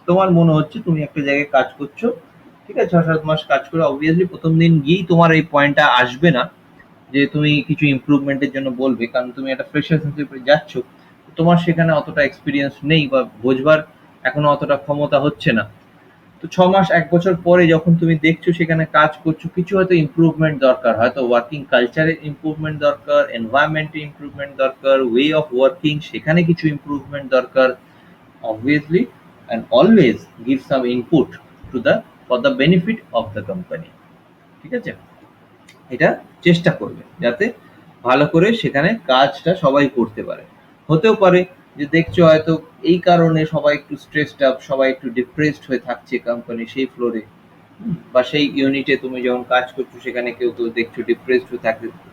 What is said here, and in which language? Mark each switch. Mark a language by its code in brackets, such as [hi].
[bn] তোমার মনে হচ্ছে তুমি একটা জায়গায় কাজ করছো, ঠিক আছে, 6-7 মাস কাজ করে অবভিয়াসলি প্রথম দিন গিয়েই তোমার এই পয়েন্টটা আসবে না যে তুমি কিছু ইমপ্রুভমেন্টের জন্য বলবে, কারণ তুমি একটা ফ্রেশার হিসেবে যাচ্ছ, তোমার সেখানে অতটা এক্সপিরিয়েন্স নেই বা বোঝবার এখনো অতটা ক্ষমতা হচ্ছে না। তো 6 মাস 1 বছর পরে যখন তুমি দেখছো সেখানে কাজ করছো, কিছু হয়তো ইমপ্রুভমেন্ট দরকার, হয়তো ওয়ার্কিং কালচারের ইমপ্রুভমেন্ট দরকার, এনভায়রনমেন্টে ইমপ্রুভমেন্ট দরকার, ওয়ে অফ ওয়ার্কিং সেখানে কিছু ইমপ্রুভমেন্ট দরকার। [en] Obviously and always give some input to the for the benefit of the company, [bn] ঠিক আছে? এটা চেষ্টা করবে যাতে ভালো করে সেখানে কাজটা সবাই করতে পারে। হতেও পারে যে দেখছো হয়তো এই কারণে সবাই একটু স্ট্রেসড আপ, সবাই একটু ডিপ্রেসড হয়ে থাকছে কোম্পানি সেই ফ্লোরে, বা সেই ইউনিটে তুমি যখন কাজ করছো সেখানে কেউ তো দেখছো ডিপ্রেসড হয়ে থাকে।